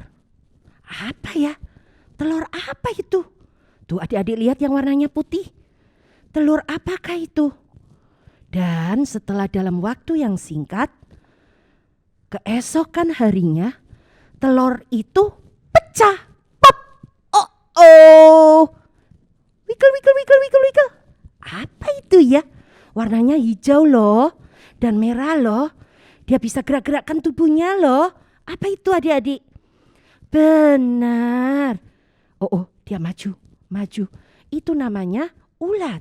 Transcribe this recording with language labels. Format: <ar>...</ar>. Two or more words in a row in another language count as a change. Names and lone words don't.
<id>Apa ya? Telur apa itu? Tuh adik-adik lihat yang warnanya putih. Telur apakah itu? Dan setelah dalam waktu yang singkat, keesokan harinya telur itu pecah. Pop! Oh.</id> <en>Wiggle, wiggle, wiggle, wiggle, wiggle.</en> <id>Apa itu ya? Warnanya hijau loh dan merah loh. Dia bisa gerak-gerakkan tubuhnya loh. Apa itu adik-adik? Benar. Oh, dia maju, maju. Itu namanya ulat.</id>